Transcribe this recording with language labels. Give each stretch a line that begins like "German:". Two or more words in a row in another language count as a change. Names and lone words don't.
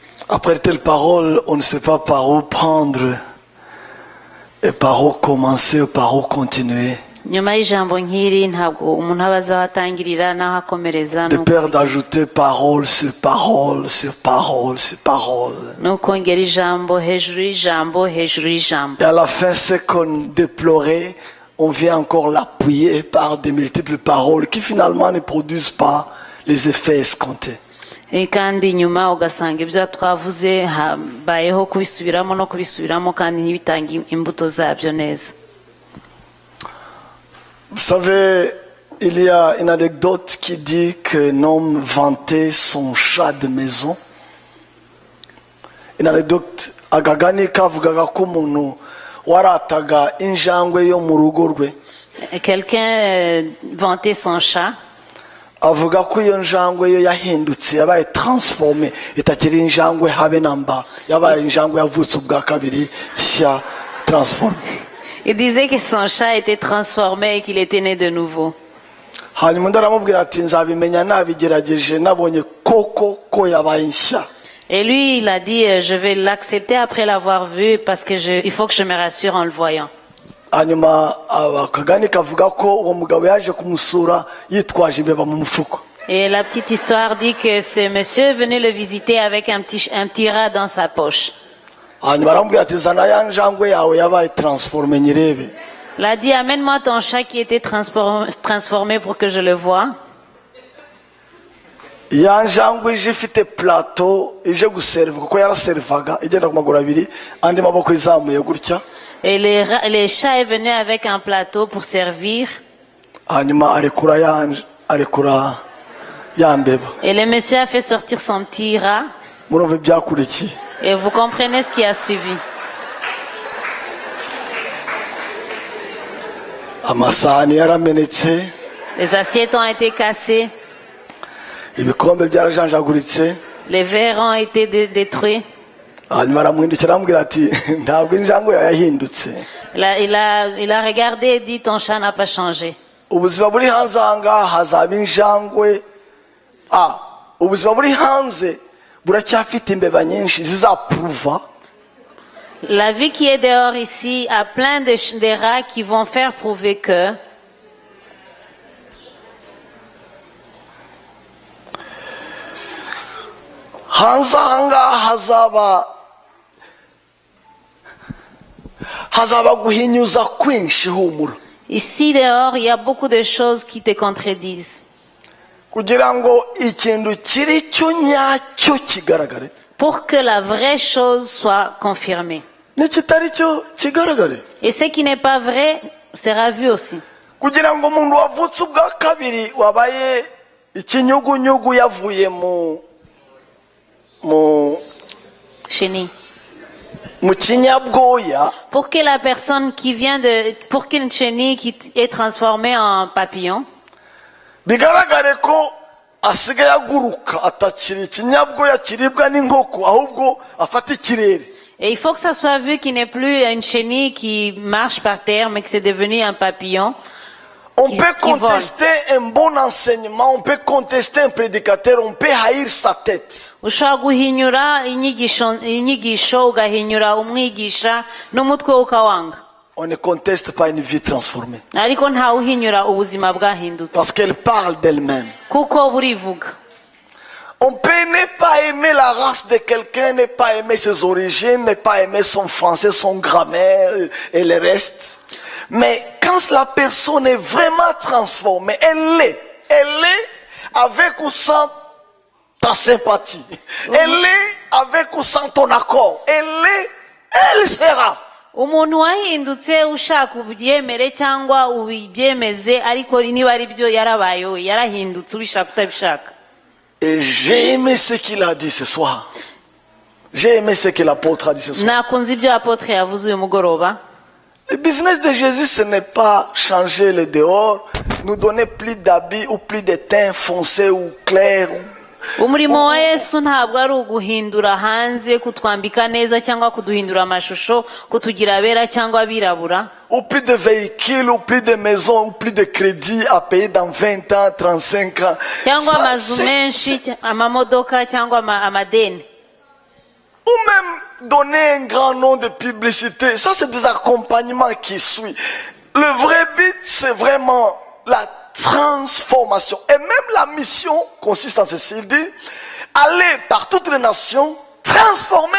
French: Après telle parole, on ne sait pas par où prendre et par où commencer, par où continuer.
Kinyarwanda: nyuma y'ijambo nk'iri ntabwo umuntu aba azatangirira n'aho akomereza
French: De peur d'ajouter parole sur parole sur parole sur parole.
Kinyarwanda: n'ukongera ijambo hejuru y'ijambo hejuru y'ijambo.
French: Et à la fin, ce qu'on déplorait, on vient encore l'appuyer par de multiples paroles qui finalement ne produisent pas les effets escomptés.
Kinyarwanda: kandi nyuma ugasanga ibyo twavuze habayeho kubisubiramo no kubisubiramo kandi ntibitange imbuto zabyo neza.
French: Vous savez, il y a une anecdote qui dit qu'un homme vantait son chat de maison. Une anecdote
Kinyarwanda: agagani kavugaga ko umuntu warataga injangwe yo mu rugo rwe.
French: Quelqu'un vantait son chat.
Kinyarwanda: Avuga ko iyo njangwe yo yahindutse yabaye transformé itakiri injangwe habe namba yabaye injangwe yavutse ubwa kabiri sha transformé.
French: Il disait que son chat était transformé et qu'il était né de nouveau.
Kinyarwanda: Hanyuma ndaramubwira ati nzabimenya nabigerageje nabonye koko ko yabaye nshya.
French: Et lui il a dit je vais l'accepter après l'avoir vu parce que il faut que je me rassure en le voyant.
Kinyarwanda: Hanyuma akagani kavuga ko uwo mugabo yaje kumusura yitwaje imbeba mu mufuko.
French: Et la petite histoire dit que ce monsieur venait le visiter avec un petit rat dans sa poche.
Kinyarwanda: Hanyuma aramubwira ati zana ya njangwe yawe yabaye transformé nyirebe.
French: Il a dit amène-moi ton chat qui était transformé pour que je le voie.
Kinyarwanda: Ya njangwe ije ifite plateau ije guserva kuko yaraservaga igenda ku maguru abiri andi maboko izamuye gutya.
French: Et les chats est venu avec un plateau pour servir.
Kinyarwanda: Hanyuma arekura ya mbeba.
French: Et le monsieur a fait sortir son petit rat.
Kinyarwanda: Murumva byakurikiye.
French: Et vous comprenez ce qui a suivi.
Kinyarwanda: Amasahani yaramenetse.
French: Les assiettes ont été cassées.
Kinyarwanda: Ibikombe byarajanjaguritse.
French: Les verres ont été détruits.
Kinyarwanda: Hanyuma aramuhindukira aramubwira ati ntabwo injangwe yahindutse.
French: Il a regardé et dit ton chat n'a pas changé.
Kinyarwanda: Ubuzima buri hanze ahangaha hazaba injangwe. Ubuzima buri hanze buracyafite imbeba nyinshi zizapruva.
French: La vie qui est dehors ici a plein de rats qui vont faire prouver que
Kinyarwanda: hanze ahangaha hazaba guhinyuza kwinshi humura.
French: Ici dehors il y a beaucoup de choses qui te contredisent.
Kinyarwanda: Kugira ngo ikintu kiri cyo nyacyo kigaragare.
French: Pour que la vraie chose soit confirmée.
Kinyarwanda: N'ikitari cyo kigaragare.
French: Et ce qui n'est pas vrai sera vu aussi.
Kinyarwanda: Kugira ngo umuntu wavutse ubwa kabiri wabaye ikinyugunyugu yavuye Chenille. mu kinyabwoya.
French: Pour que la personne qui vient pour qu'une chenille qui est transformée en papillon.
Kinyarwanda: Bigaragare ko asigaye aguruka atakiri ikinyabwoya kiribwa n'inkoko ahubwo afata ikirere.
French: Et il faut que ça soit vu qu'il n'est plus une chenille qui marche par terre mais que c'est devenu un papillon. On peut contester un bon enseignement, on peut contester un prédicateur, on peut haïr sa tête.
Kinyarwanda: Ushobora guhinyura inyigisho ugahinyura umwigisha n'umutwe ukawanga.
French: On ne conteste pas une vie transformée.
Kinyarwanda: Ariko nta uhinyura ubuzima bwahindutse.
French: Parce qu'elle parle d'elle-même.
Kinyarwanda: Kuko burivuga.
French: On peut ne pas aimer la race de quelqu'un, ne pas aimer ses origines, ne pas aimer son français, son grammaire et le reste. Mais quand la personne est vraiment transformée, elle est avec ou sans ta sympathie. Elle est avec ou sans ton accord. Elle sera.
Kinyarwanda: Umuntu wahindutse ushaka ubyemere cyangwa ubyemeze ariko niba ari byo yarabayeho yarahindutse ubishaka utabishaka.
French: Et j'ai aimé ce qu'il a dit ce soir. J'ai aimé ce que l'apôtre a dit ce soir.
Kinyarwanda: Nakunze ibyo apôtre yavuze uyu mugoroba.
French: Le business de Jésus, ce n'est pas changer le dehors, nous donner plus d'habits ou plus de teint foncé ou clair.
Kinyarwanda: Umurimo wa Yesu ntabwo ari uguhindura hanze kutwambika neza cyangwa kuduhindura amashusho kutugira abera cyangwa abirabura.
French: Ou plus de véhicules, ou plus de maisons, ou plus de crédits à payer dans 20 ans, 35 ans.
Kinyarwanda: Cyangwa amazu menshi, amamodoka cyangwa amadeni.
French: même donner un grand nom de publicité, ça c'est des accompagnements qui suivent. Le vrai but, c'est vraiment la transformation. Et même la mission consiste en ceci, il dit, allez par toutes les nations, transformez-les.